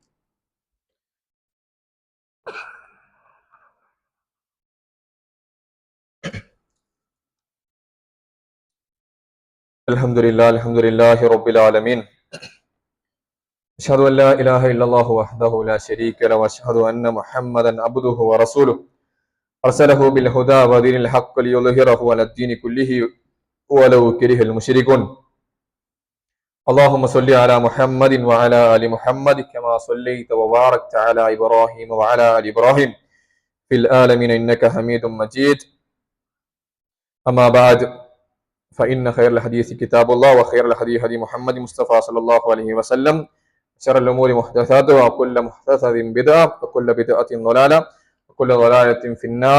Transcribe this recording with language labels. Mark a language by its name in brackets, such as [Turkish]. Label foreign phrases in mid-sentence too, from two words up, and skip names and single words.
[Arabic] الحمد لله رب العالمين. أشهد أن لا إله إلا الله وحده لا شريك له وأشهد أن محمدا عبده ورسوله أرسله بالهدى ودين الحق ليظهره على الدين كله ولو كره المشركون. اللهم صل على محمد وعلى آل محمد كما صليت وباركت على إبراهيم وعلى آل إبراهيم في العالمين إنك حميد مجيد. أما بعد فإن خير الحديث كتاب الله وخير الهدي هدي محمد مصطفى صلى الله عليه وسلم شر الأمور محدثاتها وكل محدثة بدعة وكل بدعة ضلالة وكل ضلالة في النار.